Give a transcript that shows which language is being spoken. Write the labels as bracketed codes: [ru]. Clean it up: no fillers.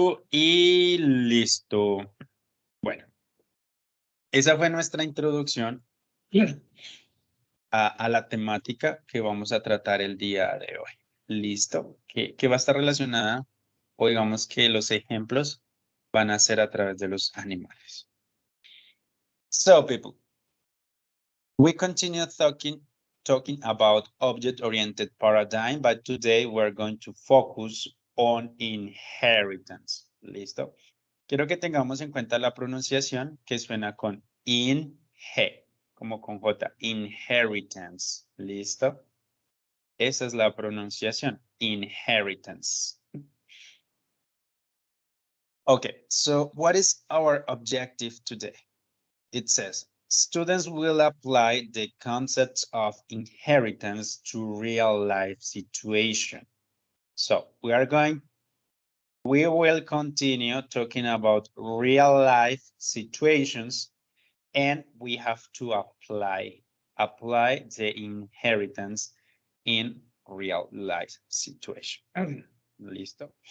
[es] Y listo. Bueno, esa fue nuestra introducción a la temática que vamos a tratar el día de hoy. ¿Listo? Que va a estar relacionada, o digamos que los ejemplos van a ser a través de los animales. [en] So, people. We continue talking about object-oriented paradigm, but today we're going to focus on inheritance. [es] ¿Listo? Quiero que tengamos en cuenta la pronunciación que suena con in-he, como con J, inheritance. ¿Listo? Esa es la pronunciación, inheritance. [en] Okay, so what is our objective today? It says, students will apply the concepts of inheritance to real life situation. So we will continue talking about real life situations, and we have to apply the inheritance in real life situation. [es] Listo.